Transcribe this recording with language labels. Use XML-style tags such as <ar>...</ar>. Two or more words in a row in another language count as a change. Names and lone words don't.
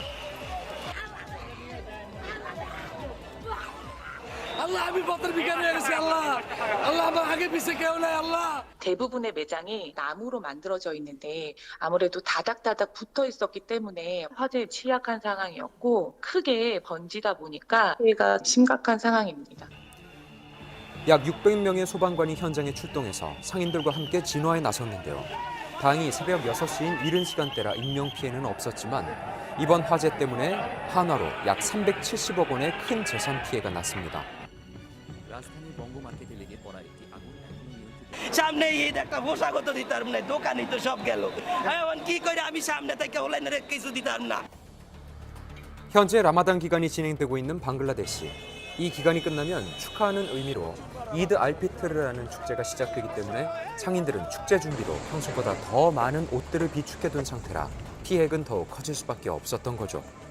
<ko>대부분의 매장이 나무로 만들어져 있는데 아무래도 다닥다닥 붙어 있었기 때문에 화재에 취약한 상황이었고 크게 번지다 보니까 피해가 심각한 상황입니다. 약 600명의 소방관이 현장에 출동해서 상인들과 함께 진화에 나섰는데요. 다행히 새벽 6시인 이른 시간대라 인명피해는 없었지만 이번 화재 때문에 한화로 약 370억 원의 큰 재산 피해가 났습니다.</ko> <bn>সামনে ঈদ একটা পোশাকও তো দিতাম না দোকানই তো সব গেল এখন কি করে আমি সামনে থেকে অনলাইনে কিছু দিতাম না</bn> <ko>현재 라마단 기간이 진행되고 있는 방글라데시. 이 기간이 끝나면 축하하는 의미로 이드 알피트르라는 축제가 시작되기 때문에 상인들은 축제 준비로 평소보다 더 많은 옷들을 비축해둔 상태라 피해액은 더욱 커질 수밖에 없었던 거죠.</ko>